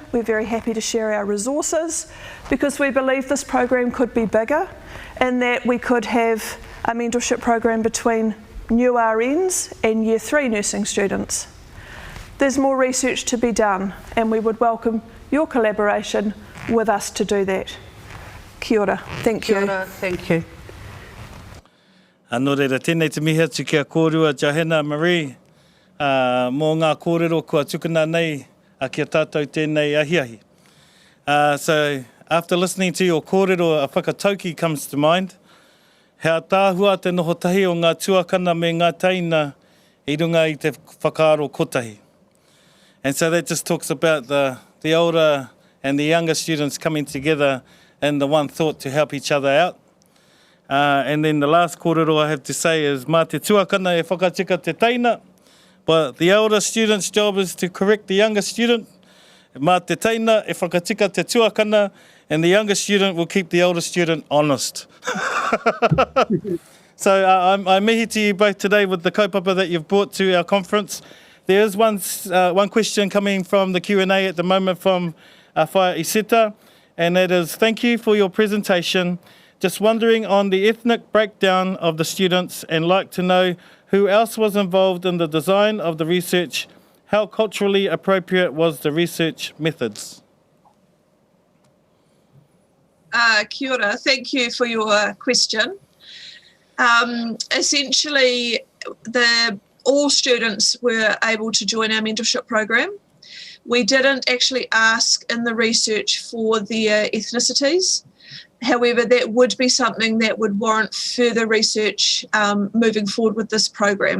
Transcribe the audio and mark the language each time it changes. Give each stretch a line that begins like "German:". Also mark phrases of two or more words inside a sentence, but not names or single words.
English: We're very happy to share our resources because we believe this program could be bigger, and that we could have a mentorship program between new RNs and year 3 nursing students. There's more research to be done, and we would welcome your collaboration with us to do that.
Māori: Kia ora.
English: Thank you.
Māori: Kia ora,
English: thank you.
Māori: Anō reira, tēnei te mihi atu kia kōrua Johanna Marie. Mō ngā kōrero kua tukuna nei a kia tātou tēnei ahiahi.
English: So after listening to your kōrero, a whakatauki comes to mind.
Māori: Hea tāhua te noho tahi o ngā tuakana me ngā taina I runga I te whakaaro kotahi.
English: And so that just talks about the older and the younger students coming together in the one thought to help each other out. And then the last kōrero I have to say is
Māori: mā te tuakana e whakatika te taina,
English: but the older student's job is to correct the younger student
Māori: Mā te teina, e whakatika te tuakana,
English: and the younger student will keep the older student honest. So I mihi to you both today with the kaupapa that you've brought to our conference. There is one question coming from the Q&A at the moment from Whaia Iseta, and that is, thank you for your presentation. Just wondering on the ethnic breakdown of the students and like to know who else was involved in the design of the research. How culturally appropriate was the research methods?
Māori: Kia ora,
English: thank you for your question. Essentially, all students were able to join our mentorship program. We didn't actually ask in the research for their ethnicities. However, that would be something that would warrant further research moving forward with this program.